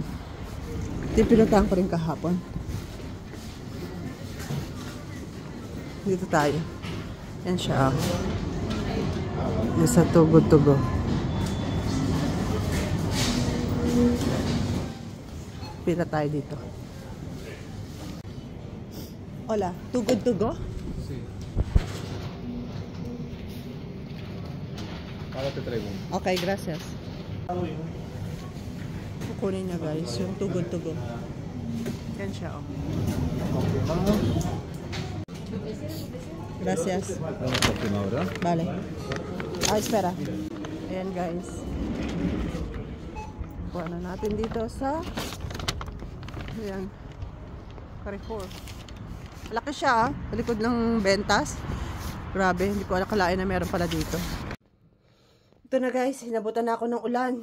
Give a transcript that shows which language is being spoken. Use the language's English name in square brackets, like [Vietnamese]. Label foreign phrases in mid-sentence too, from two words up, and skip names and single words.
[Filipino] Ito pinuntahan ko rin kahapon. Dito tayo. Yan siya. Yung sa Tugo. Pila tayo dito. [Spanish] Hola, Tugo? Sí. Ahora te traigo. Okay, gracias. [Filipino] Kukunin niya guys, yung Tugo. Yan siya, [Spanish] oh. Gracias. Vale. Espera. [Filipino] Ayan guys. Kuha na natin dito sa ayan, Carrefour. Laki siya, likod ng bentas. Grabe, hindi ko akalain na meron pala dito. Ito na guys, hinabutan na ako ng ulan.